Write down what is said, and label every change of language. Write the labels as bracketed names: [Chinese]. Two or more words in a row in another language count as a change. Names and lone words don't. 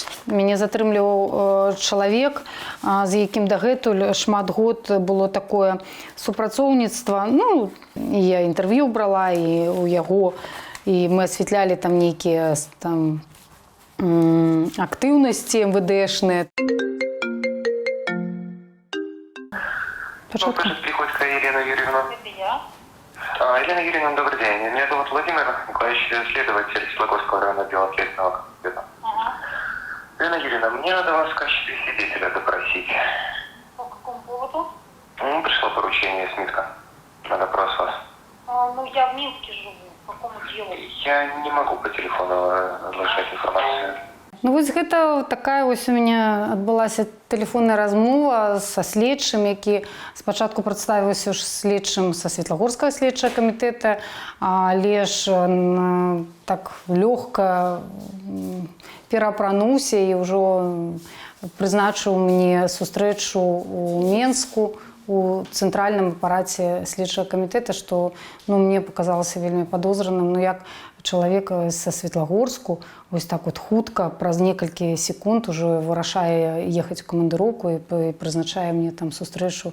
[Belarusian] Мяне затрымліваў чалавек, з якім дагэтуль шмат год было такое супрацоўніцтва. Я інтэрв'ю брала і у яго, і мы асвятлялі там нейкія актыўнасці МВДшныя. Початку. [Russian] Слушать Приходько Елену Юрьевну. Это я. Елена Юрьевна, добрый день. Меня зовут Владимир Николаевич, следователь Светлогорского района отдела следственного комитета. Ага. Елена Юрьевна, мне надо вас в качестве свидетеля допросить. По какому поводу? Пришло поручение из Минска на допрос вас. Ну, я в Минске живу. По какому делу? Я не могу по телефону разглашать информацию. [Belarusian] Ну вось гэта такая вось у меня адбылася тэлефонная размова са следчым, які спачатку прадставіўся ж следчым са Светлагорскага следчага камітэта, але ж так лёгка пераапрануўся і ўжо прызначыў мне сустрэчу ў Менску у цэнтральным апараце следчага камітэта, што мне паказалася вельмі падозраным, як чалавек са Светлагорску вось так вот хутка праз некалькі секунд уже вырашае ехаць у камандыроўку і прызначае мне там сустрэчу.